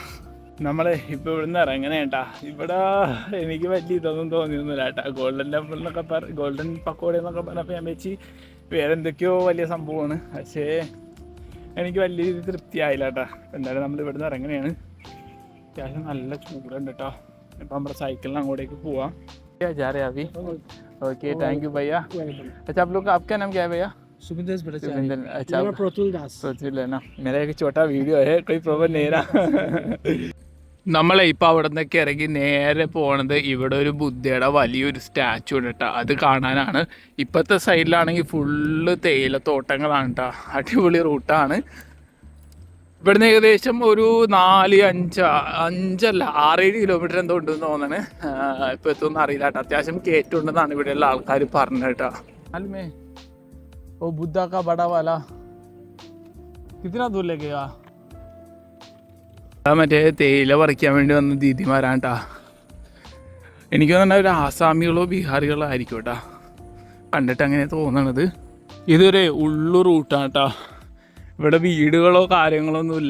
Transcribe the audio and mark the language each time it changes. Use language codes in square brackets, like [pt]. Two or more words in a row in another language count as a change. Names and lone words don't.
[ml] നമ്മളെ ഇപ്പോൾ ഇവിടുന്ന് ഇറങ്ങണേ കേട്ടാ. ഇവിടെ എനിക്ക് വലിയ ഇതൊന്നും തോന്നിയൊന്നുമില്ല കേട്ടാ. ഗോൾഡൻ ടെമ്പിൾ എന്നൊക്കെ ഗോൾഡൻ പക്കോട എന്നൊക്കെ പറഞ്ഞപ്പോൾ ഞാൻ വെച്ച് വേറെ എന്തൊക്കെയോ വലിയ സംഭവമാണ്. പക്ഷേ എനിക്ക് വലിയ രീതിയിൽ തൃപ്തിയായില്ല കേട്ടാ. എന്തായാലും നമ്മൾ ഇവിടുന്ന് ഇറങ്ങണേയാണ്. അത്യാവശ്യം നല്ല ചൂടുണ്ട് കേട്ടോ. ഇപ്പം നമ്മുടെ സൈക്കിളിന് അങ്ങോട്ടേക്ക് പോവാം. [hi] जा रहे अभी? ओके, [en] thank you [hi] भैया. अच्छा, आप लोग का आपका नाम क्या है भैया? सुबिंदर सुबिंदर. अच्छा, प्रतुल दास. प्रतुल है ना. मेरा एक छोटा वीडियो है, कोई प्रॉब्लम नहीं रहा. [ml] നമ്മളെ ഇപ്പം അവിടെ നിന്നൊക്കെ ഇറങ്ങി നേരെ പോണത് ഇവിടെ ഒരു ബുദ്ധയുടെ വലിയൊരു സ്റ്റാച്ചു ഉണ്ട് കേട്ടോ. അത് കാണാനാണ്. ഇപ്പോഴത്തെ സൈഡിലാണെങ്കിൽ ഫുള്ള് തേയിലത്തോട്ടങ്ങളാണ് കേട്ടോ. അടിപൊളി റൂട്ടാണ്. ഇവിടുന്ന് ഏകദേശം ഒരു 6-7 കിലോമീറ്റർ എന്തോ ഉണ്ടെന്ന് തോന്നണേ. ഇപ്പോൾ എത്തുമെന്ന് അറിയില്ല കേട്ടോ. അത്യാവശ്യം കയറ്റുണ്ടെന്നാണ് ഇവിടെയുള്ള ആൾക്കാർ പറഞ്ഞത് കേട്ടോ. [hi] अल्मे ओ बुद्ध का बड़ा वाला കിतना दूर लगेगा? [ml] മറ്റേ തേയില പറിക്കാൻ വേണ്ടി വന്ന ദീദിമാരാണ് കേട്ടാ. എനിക്ക് തോന്നുന്ന ഒരു ആസാമികളോ ബീഹാറികളോ ആയിരിക്കും കേട്ടാ, കണ്ടിട്ട് അങ്ങനെ തോന്നണത്. ഇതൊരു ഉള്ളു റൂട്ടാണ് കേട്ടോ. ഇവിടെ വീടുകളോ കാര്യങ്ങളോ ഒന്നുമില്ല.